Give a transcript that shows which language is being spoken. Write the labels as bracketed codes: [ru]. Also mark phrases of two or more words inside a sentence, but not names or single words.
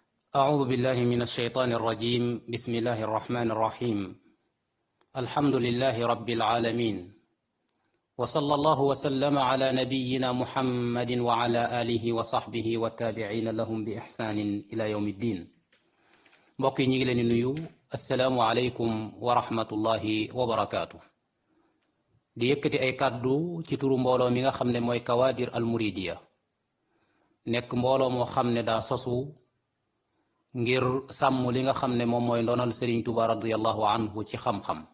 [ar] أعوذ بالله من الشيطان الرجيم. بسم الله الرحمن الرحيم. الحمد لله رب العالمين، وصلى الله وسلم على نبينا محمد وعلى آله وصحبه والتابعين لهم بإحسان إلى يوم الدين. [wo] mbokk yi ñu ngi leen di nuyu. [ar] السلام عليكم ورحمة الله وبركاته. [wo] di yëkkati ay kàddu ci turu mbooloo mi nga xam ne mooy Kawaadir al Muridiya, nekk mbooloo moo xam ne daa sosu ngir sàmm li nga xam ne moom mooy ndonal Sëriñ Tuuba [ar] رضي الله عنه [wo] ci xam-xam.